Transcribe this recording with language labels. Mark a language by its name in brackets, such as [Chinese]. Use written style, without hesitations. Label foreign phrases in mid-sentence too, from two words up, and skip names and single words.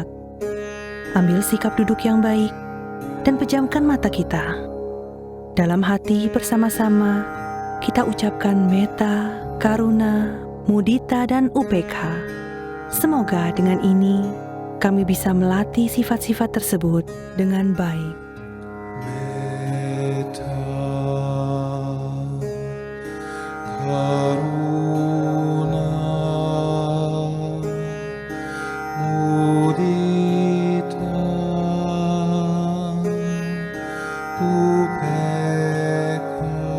[Indonesian] Ambil sikap duduk yang baik dan pejamkan mata kita. Dalam hati bersama-sama, kita ucapkan [Pali] metta, karuna, mudita, [Indonesian] dan upekha. Semoga dengan ini kami bisa melatih sifat-sifat tersebut dengan baik. [Pali] Metta, karuna, mudita, upekha.